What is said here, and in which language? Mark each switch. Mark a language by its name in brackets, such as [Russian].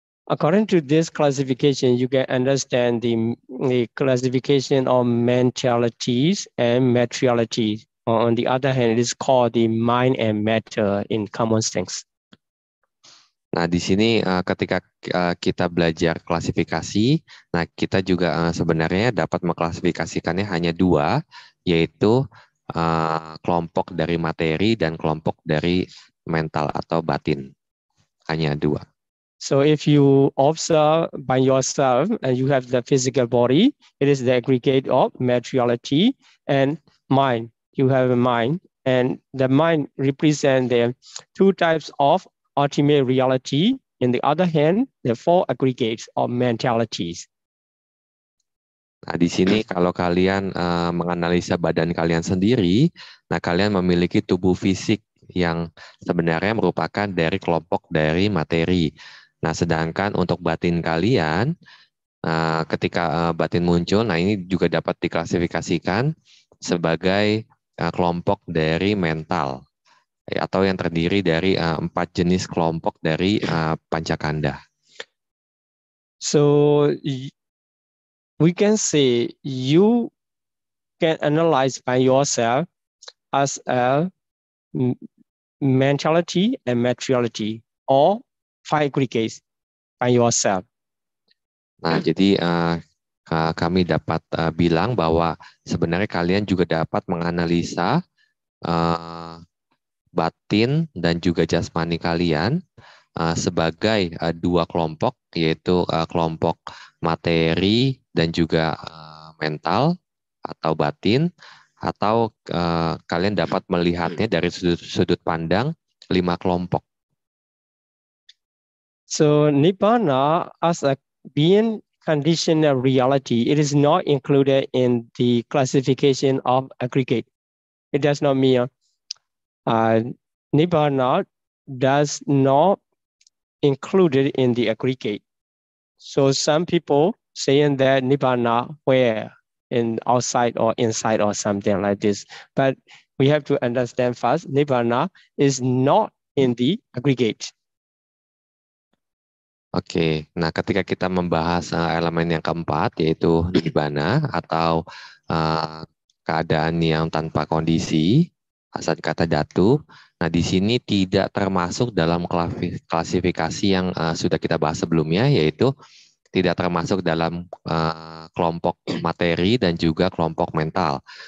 [English] According to this classification, you can understand the classification of mentalities and materialities. On the other hand, it is called the mind and matter in common sense. [Indonesian] Nah, di sini ketika kita belajar klasifikasi, nah kita juga sebenarnya dapat mengklasifikasikannya hanya dua, yaitu kelompok dari materi dan kelompok dari mental atau batin. Hanya dua. [English] So if you observe by yourself and you have the physical body, it is the aggregate of materiality and mind. You have a mind, and the mind represents the two types of ultimate reality. In the other hand, the four aggregates of mentalities. [Indonesian] Nah, di sini kalau kalian menganalisa badan kalian sendiri, nah kalian memiliki tubuh fisik yang sebenarnya merupakan dari kelompok dari materi. Nah, sedangkan untuk batin kalian, ketika batin muncul, nah ini juga dapat diklasifikasikan sebagai kelompok dari mental, atau yang terdiri dari 4 jenis kelompok dari pancakanda. [English] So we can say you can analyze by yourself as a mentality and materiality, or 5 aggregates by yourself. [Indonesian] Nah, jadi kami dapat bilang bahwa sebenarnya kalian juga dapat menganalisa batin dan juga jasmani kalian sebagai dua kelompok, yaitu kelompok materi dan juga mental atau batin, atau kalian dapat melihatnya dari sudut pandang 5 kelompok. [English] So Nibbana as a being conditional reality, it is not included in the classification of aggregate. It does not mean Nibbana does not included in the aggregate. So some people saying that Nibbana where in outside or inside or something like this. But we have to understand first, Nibbana is not in the aggregate. [Indonesian] Oke, nah ketika kita membahas elemen yang keempat, yaitu Nibbana atau keadaan yang tanpa kondisi, asal kata dhatu. Nah, di sini tidak termasuk dalam klasifikasi yang sudah kita bahas sebelumnya, yaitu tidak termasuk dalam kelompok materi dan juga kelompok mental.